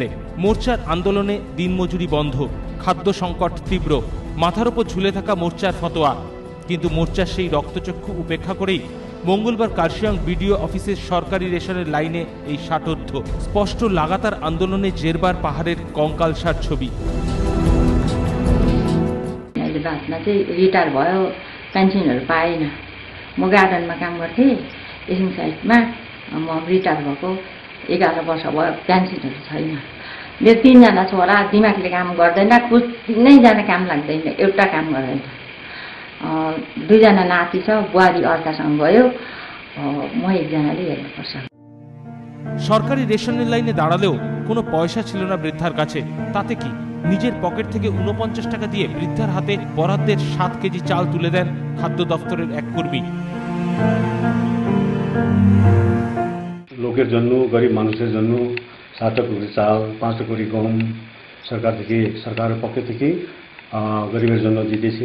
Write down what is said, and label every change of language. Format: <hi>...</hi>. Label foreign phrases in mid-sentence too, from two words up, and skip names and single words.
<bn>মোর্চার আন্দোলনে দিনমজুরি বন্ধ, খাদ্য সংকট তীব্র, মাথার ওপর ঝুলে থাকা মোর্চার ফতোয়া। কিন্তু মোর্চার সেই রক্তচক্ষু উপেক্ষা করেই মঙ্গলবার কার্শিয়াং বিডিও অফিসের সরকারি রেশনের লাইনে এই ষাটোর্ধ্ব। স্পষ্ট লাগাতার আন্দোলনে জেরবার পাহাড়ের কঙ্কালসার ছবি।</bn> <ne>रिटायर भयो, पेन्सनहरू पाएन। म गार्डनमा काम गर्थेँ एसिङ साइडमा। म रिटायर भएको 11 वर्ष भयो, पेन्सनहरू छैन। मेरो 3 जना छोरा, दिमागले काम गर्दैन, कुनैजना काम लाग्दैन, एउटा काम गर्दैन। 2 जना नाति छ, बुहारी अर्कासँग गयो, म एकजनाले हेर्नुपर्छ।</ne> <bn>সরকারি রেশনের লাইনে দাঁড়ালেও কোনো পয়সা ছিল না বৃদ্ধার কাছে। তাতে কি, নিজের পকেট থেকে 49 টাকা দিয়ে বৃদ্ধার হাতে বরাদ্দের 7 কেজি চাল তুলে দেন খাদ্য দপ্তরের এক কর্মী। লোকের জন্য, গরিব মানুষের জন্য 7 কেজি চাল, 5 কেজি গম সরকারের পক্ষ থেকে গরিবের জন্য দিতেছে।</bn>